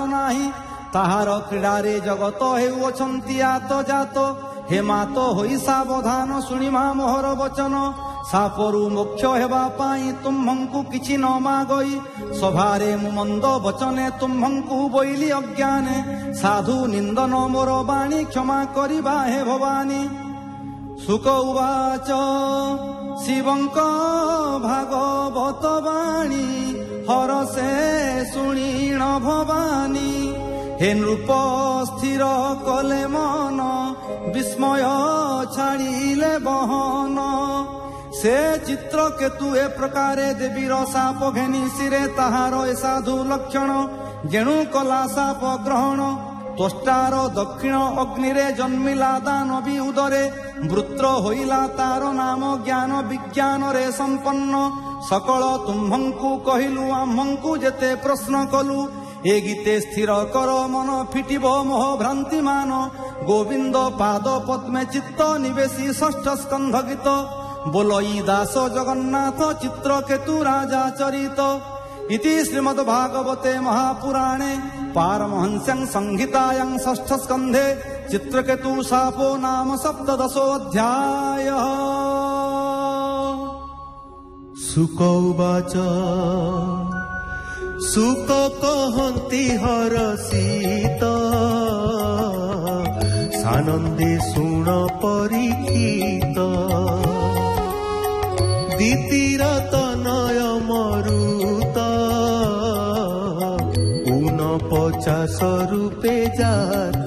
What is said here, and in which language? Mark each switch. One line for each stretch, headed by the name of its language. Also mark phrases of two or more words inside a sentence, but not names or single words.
Odia: ନାହି ତାହାର କ୍ରୀଡାରେ ଜଗତ ହେଉଛନ୍ତି ଆତ ଜାତ ହେ ମାତ ହୋଇ ସାବଧାନ ଶୁଣିମା ମୋହର ବଚନ ସାପରୁ ମୋକ୍ଷ ହେବା ପାଇ ତୁମ୍ଭଙ୍କୁ କିଛି ନ ମାଗଇ ସଭାରେ ମୁ ମନ୍ଦ ବଚନେ ତୁମ୍ଭଙ୍କୁ ବୋଇଲି ଅଜ୍ଞାନେ ସାଧୁ ନିନ୍ଦନ ମୋର ବାଣୀ କ୍ଷମା କରିବା ହେ ଭବାନୀ
Sanskrit: सुख उवाच
Odia: ଶିବଙ୍କ ଭାଗବତ ବାଣୀ ହରସେ ଶୁଣିଣ ଭବାନୀ ହେ ନୃପ ସ୍ଥିର କଲେ ମନ ବିସ୍ମୟ ଛାଡ଼ିଲେ ବହନ ସେ ଚିତ୍ର କେତୁ ଏ ପ୍ରକାରେ ଦେବୀର ସାପ ଘେନି ଶିରେ ତାହାର ଏ ସାଧୁ ଲକ୍ଷଣ ଜେଣୁ କଲା ସାପ ଗ୍ରହଣ ତ୍ୱଷ୍ଟାର ଦକ୍ଷିଣ ଅଗ୍ନିରେ ଜନ୍ମିଲା ଦାନବୀ ଉଦରେ ବୃତ୍ର ହୋଇଲା ତାର ନାମ ଜ୍ଞାନ ବିଜ୍ଞାନ ରେ ସମ୍ପନ୍ନ ସକଳ ତୁମ୍ଭଙ୍କୁ କହିଲୁ ଆମ୍ଭଙ୍କୁ ଜେତେ ପ୍ରଶ୍ନ କଲୁ ଏ ଗୀତେ ସ୍ଥିର କର ମନ ଫିଟିବ ମୋହ ଭ୍ରାନ୍ତି ମାନ ଗୋବିନ୍ଦ ପାଦ ପଦ୍ମେ ଚିତ୍ତ ନିବେଶୀ ଷଷ୍ଠ ସ୍କନ୍ଧ ଗୀତ ବୋଲଇ ଦାସ ଜଗନ୍ନାଥ ଚିତ୍ରକେତୁ ରାଜା ଚରିତ
Sanskrit: इति श्रीमद् भागवते महापुराणे पारमहंस्यां संहितायां षष्ठ स्कंधे चित्रकेतु शापो नाम सप्तदशोऽध्यायः। शुक उवाच
Odia: ଶୁକ କହନ୍ତି ହରଷିତ ସାନନ୍ଦେ ଶୁଣ ପରୀକ୍ଷିତ ଦିତିର ତନୟ ମରୁତ ଊନ 50 ରୂପେ ଜାତ